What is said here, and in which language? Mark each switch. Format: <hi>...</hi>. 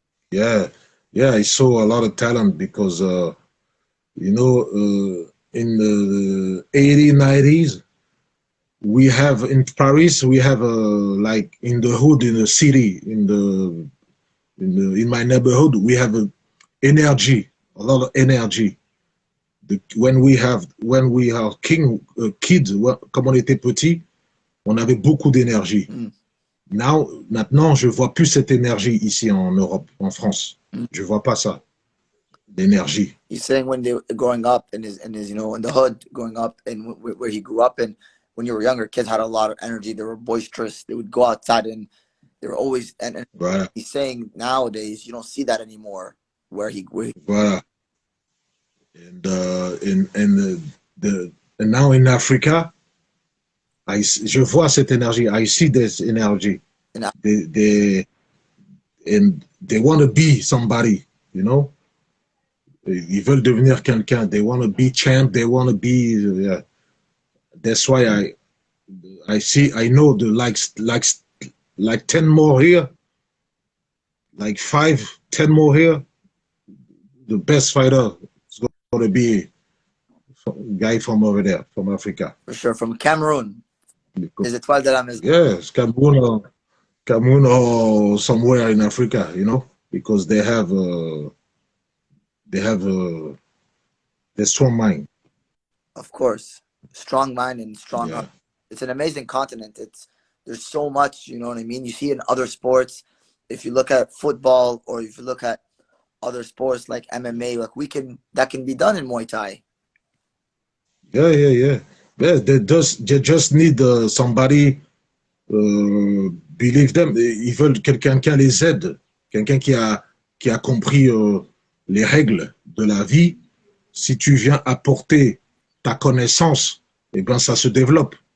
<en>Yeah, I saw a lot of talent because in the 80s, 90s, we have in Paris, we have like in the hood, in the city, in my neighborhood, we have energy, a lot of energy. When we are kids,</en> <fr>comme on était petit, on avait beaucoup d'énergie. Maintenant, je vois plus cette énergie ici en Europe, en France. Je vois pas ça, d'énergie.</fr> <en>He's saying when they were growing up in his in the hood, growing up and where he grew up, and when you were younger, kids had a lot of energy. They were boisterous. They would go outside and they were always and</en> <fr>Voilà.</fr> <en>He's saying nowadays you don't see that anymore.</en> <fr>Voilà.</fr> <en>And now in Africa,</en> <fr>je vois cette énergie.</fr> <en>I see this energy. They want to be somebody,</en> <fr>Ils veulent devenir quelqu'un.</fr> <en>They want to be champ. They want to be. That's why I know the like 10 more here, like 5, 10 more here. The best fighter is going to be a guy from over there, from Africa. For sure, from Cameroon. Is it Valderrama? Yes, Cameroon or somewhere in Africa, because they have a strong mind. Of course, strong mind and strong heart. It's an amazing continent. There's so much, you know what I mean? You see in other sports, if you look at football or if you look at other sports like MMA, that can be done in Muay Thai. Yeah. They just need somebody believe them.</en> <fr>Ils veulent quelqu'un qui les aide, quelqu'un qui a compris les règles de la vie. Si tu viens apporter ta connaissance, eh ben ça se développe.</fr>